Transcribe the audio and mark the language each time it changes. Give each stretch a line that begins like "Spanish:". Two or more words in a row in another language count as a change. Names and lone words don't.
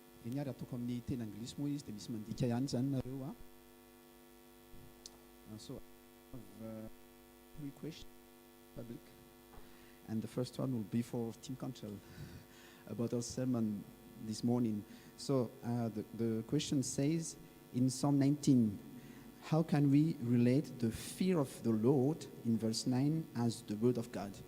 Malagasy: ny ary ataoko amin'ny teny anglisy moa izy dia misy mandika ihany zany nareo a.
English: So I have 3 questions public, and the first one will be for Tim Contrell about our sermon this morning. So the question says in Psalm 19, how can we relate the fear of the Lord in verse 9 as the word of God?